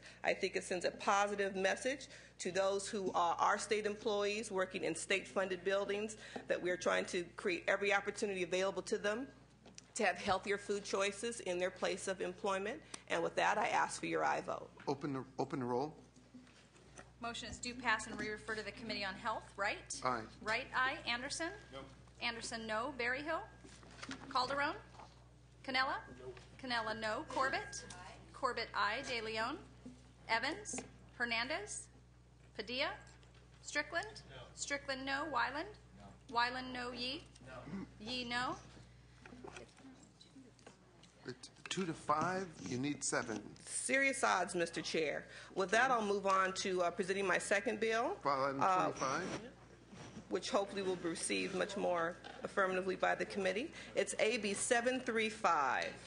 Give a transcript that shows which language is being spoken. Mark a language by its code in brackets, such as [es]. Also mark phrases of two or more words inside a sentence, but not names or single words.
[en] I think it sends a positive message to those who are our state employees working in state-funded buildings, that we are trying to create every opportunity available to them to have healthier food choices in their place of employment. And with that, I ask for your aye vote. Open the roll. Motion is due pass and re-refer to the Committee on Health. Wright? Aye. Wright, aye. Anderson? No. Anderson, no. Berryhill? Calderon? Canella? No. Canella, no. Corbett? Aye. Corbett, aye. De Leon? Evans? Hernandez? Padilla? Strickland? No. Strickland, no. Wyland? No. Wyland, no. Yee? No. Yee, no. It's 2 to 5. You need 7. Serious odds, Mr. Chair. With that, I'll move on to presenting my second bill, File item 25. which hopefully will be received much more affirmatively by the committee. It's AB 735.